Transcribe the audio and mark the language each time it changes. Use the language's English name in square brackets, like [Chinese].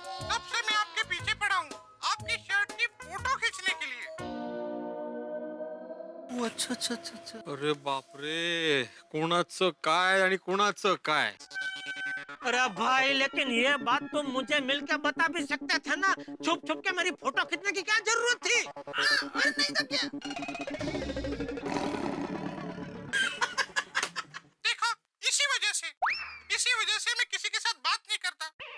[Hindi] तब से मैं आपके पीछे पड़ा हूँ, आपकी शर्ट की फोटो खींचने के लिए। अच्छा। [Marathi] अरे बापरे, कोणाचं काय आणि कोणाचं काय? [Hindi] अरे भाई, लेकिन ये बात तुम मुझे मिलकर बता भी सकते थे ना। छुप छुप के मेरी फोटो खींचने की क्या जरूरत थी? नहीं तो क्या? देखा, इसी वजह से मैं किसी के साथ बात नहीं करता।